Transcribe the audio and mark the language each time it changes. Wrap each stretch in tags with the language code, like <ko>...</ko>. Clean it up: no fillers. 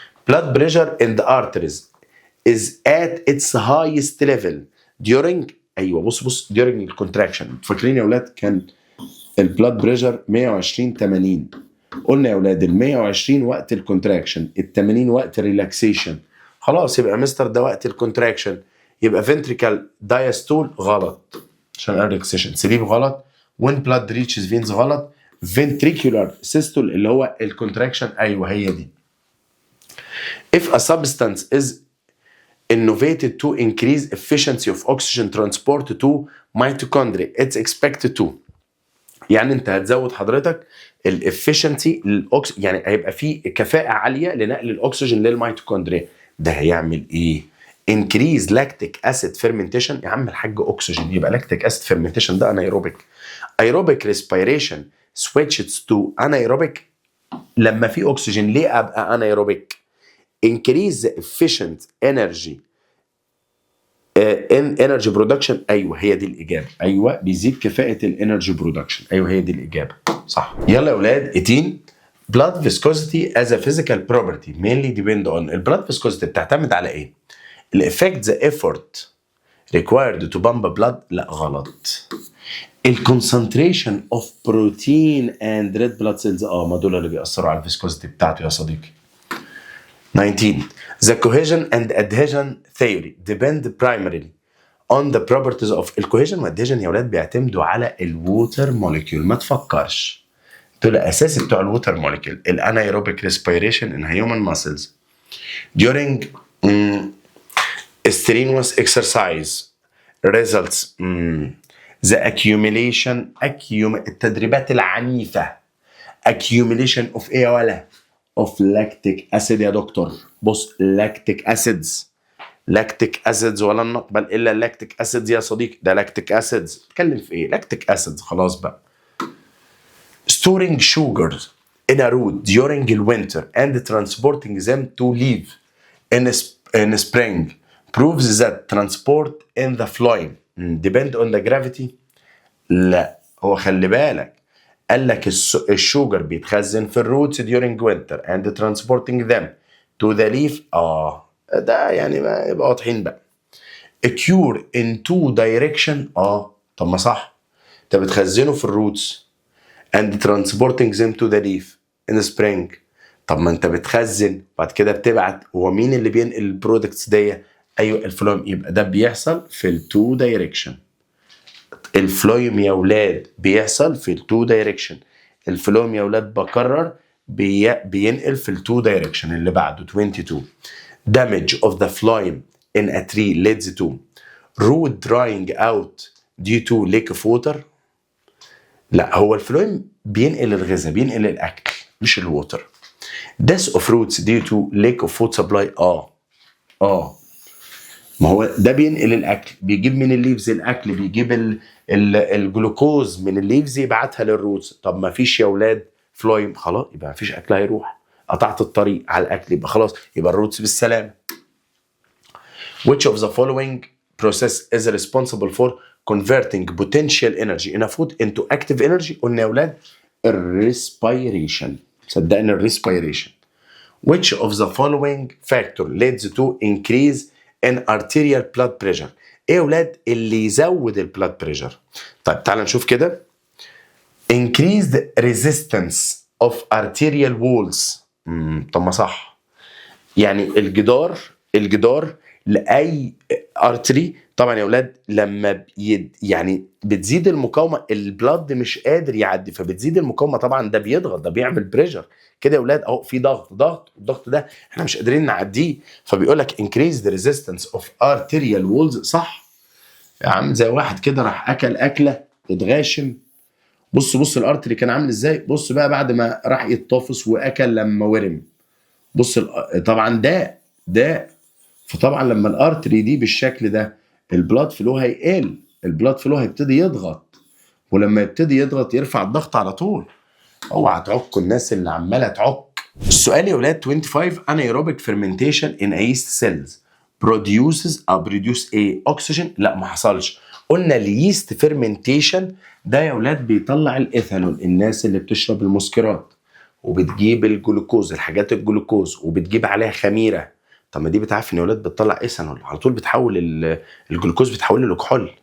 <en>blood pressure in the arteries is at its highest level during،</en> <ar>ايوه بص</ar> <en>during الكونتراكشن.</en> <ar>فاكرين يا اولاد كان البلاد بريشر 120 80، قلنا يا اولاد ال 120 وقت الكونتراكشن، ال 80 وقت الريلاكسيشن. خلاص يبقى مستر ده وقت الكونتراكشن، يبقى فنتريكال دايستول غلط عشان الريلاكسيشن. سليب غلط.</ar> <en>when blood reaches veins</en> <ar>غلط.</ar> <en>ventricular systole</en> <ar>اللي هو الكونتراكشن، ايوه هي دي.</ar> <en>if a substance is innovated to increase efficiency of oxygen transport to mitochondria it's expected to،</en> <ar>يعني انت هتزود حضرتك الافشنسي يعني هيبقى فيه كفاءه عاليه لنقل الاكسجين للميتوكوندريا. ده هيعمل ايه؟</ar> <en>increase lactic acid fermentation.</en> <ar>يا عم الحاج اكسجين، يبقى lactic acid fermentation ده anaerobic.</ar> <en>aerobic respiration switches to anaerobic</en> <ar>لما في اكسجين. ليه ابقى</ar> <en>anaerobic؟ increase the efficient energy in energy production.</en> <ar>ايوه هي دي الاجابه، ايوه بيزيد كفاءه الانرجي برودكشن، ايوه هي دي الاجابه صح. يلا يا اولاد 18.</ar> <en>blood viscosity as a physical property mainly depend on.</en> <ar>البلاد viscosity بتعتمد على ايه؟ الافكت</ar> <en>the effort required to pump blood</en> <ar>لا غلط. الكونسنتريشن اوف بروتين اند ريد بلاد سيلز ما دول اللي بيأثروا على الفيسكوزيتي بتاعته يا صديقي.</ar> <en>19. The cohesion and adhesion theory depend primarily on the properties of.</en> <ar>الكوهيجن والادهيجن يا ولاد بيعتمدوا على الووتر موليكيول، ما تفكرش، دول اساسي بتوع الووتر موليكيول.</ar> <en>الانايروبيك respiration in human muscles during strenuous exercise results the accumulation</en> <ar>التدريبات العنيفة</ar> <en>accumulation of</en> <ar>ايه يا ولا؟</ar> <en>of lactic acid</en> <ar>يا دكتور. بص lactic acids ولن نقبل الا lactic acids يا صديقي، ده lactic acids. بتكلم في ايه؟ lactic acids خلاص بقى.</ar> <en>storing sugars in a root during the winter and transporting them to leave in spring proves that transport in the phloem depend on the gravity.</en> <ar>لا هو خلي بالك قال لك الشوجر بيتخزن في الروتس</ar> <en>during winter and transporting them to the leaf.</en> <ar>ده يعني ما يبقى واضحين بقى.</ar> <en>a cure in two direction.</en> <ar>طب ما صح، انت بتخزنه في الروتس</ar> <en>and transporting them to the leaf in spring.</en> <ar>طب ما انت بتخزن بعد كده بتبعت، هو مين اللي بينقل البرودكتس دي؟ ايوه الفلويم، يبقى ده بيحصل في التو دايركشن. الفلويم يا ولاد بيحصل في التو دايركشن. الفلويم يا ولاد بكرر بينقل في التو دايركشن. اللي بعده 22.</ar> <en>damage of the phloem in a tree leads to root drying out due to lack of water.</en> <ar>لا هو الفلويم بينقل الغذاء، بينقل الاكل مش الووتر.</ar> <en>death of roots due to lack of food supply.</en> <ar>ما هو ده بينقل الاكل، بيجيب من الليفز الاكل، بيجيب الجلوكوز من الليفز يبعتها للروتس. طب ما فيش يا اولاد فلويم، خلاص يبقى ما فيش اكل هيروح، قطعت الطريق على الاكل، يبقى خلاص يبقى الروتس بالسلامه.</ar> <en>which of the following process is responsible for converting potential energy in a food into active energy؟</en> <ar>قلنا يا اولاد الريسبيريشن، صدقني الريسبيريشن.</ar> <en>which of the following factor leads to increase in arterial blood pressure؟</en> <ar>ايه يا ولاد اللي يزود البلاد بريشر؟ طيب تعال نشوف كده.</ar> <en>increased resistance of arterial walls.</en> <ar>طب ما صح، يعني الجدار لاي ارتري. طبعا يا اولاد لما يعني بتزيد المقاومه البلاد مش قادر يعدي، فبتزيد المقاومه، طبعا ده بيضغط، ده بيعمل بريشر كده يا اولاد اهو، في ضغط والضغط ده احنا مش قادرين نعديه، فبيقول لك</ar> <en>increase the resistance of arterial walls.</en> <ar>صح يا عم، زي واحد كده راح اكله اتغاشم. بص الارتري كان عامل ازاي، بص بقى بعد ما راح يتطافس واكل لما ورم، بص طبعا ده فطبعا لما الارتري دي بالشكل ده البلاد فلو هيقل، البلاد فلو هيبتدي يضغط، ولما يبتدي يضغط يرفع الضغط على طول. اوعى تعكوا الناس اللي عماله تعك. السؤال يا ولاد 25</ar> <en>anaerobic fermentation in yeast cells produce</en> <ar>ايه اكسجين. لا ما حصلش، قلنا اليست فيرمنتيشن ده يا ولاد بيطلع الايثانول. الناس اللي بتشرب المسكرات وبتجيب الجلوكوز، الحاجات الجلوكوز وبتجيب عليها خميره، طب ما دي بتعرف ان يا ولاد بتطلع ايثانول على طول، بتحول الجلوكوز بتحوله لكحول.</ar>